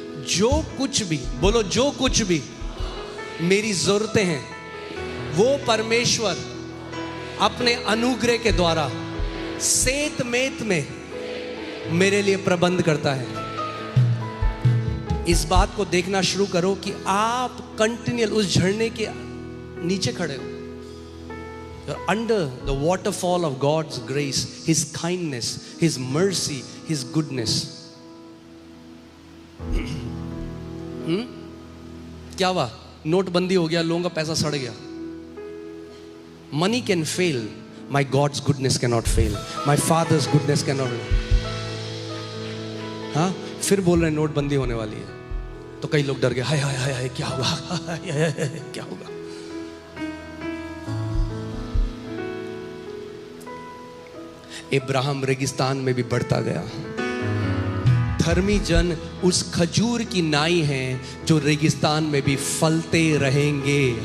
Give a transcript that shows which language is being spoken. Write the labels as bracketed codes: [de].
[hi] जो कुछ भी, बोलो जो कुछ भी मेरी जरूरतें हैं, वो परमेश्वर अपने अनुग्रह के द्वारा सेत मेत में मेरे लिए प्रबंध करता है। इस बात को देखना शुरू करो कि आप कंटिन्यूअल उस झरने के नीचे खड़े हो। [en] You're under the waterfall of God's grace, His kindness, His mercy, His goodness. [hi] क्या हुआ? नोटबंदी हो गया, लोगों का पैसा सड़ गया। [en] Money can fail, my God's goodness cannot fail, my Father's goodness cannot fail. [hi] हाँ, फिर बोल रहे हैं नोटबंदी होने वाली है, तो कई लोग डर गए, हाय हाय हाय हाय क्या होगा, हाय हाय हाय क्या होगा। इब्राहिम रेगिस्तान में भी बढ़ता गया। धर्मी जन उस खजूर की नाई हैं जो रेगिस्तान में भी फलते रहेंगे।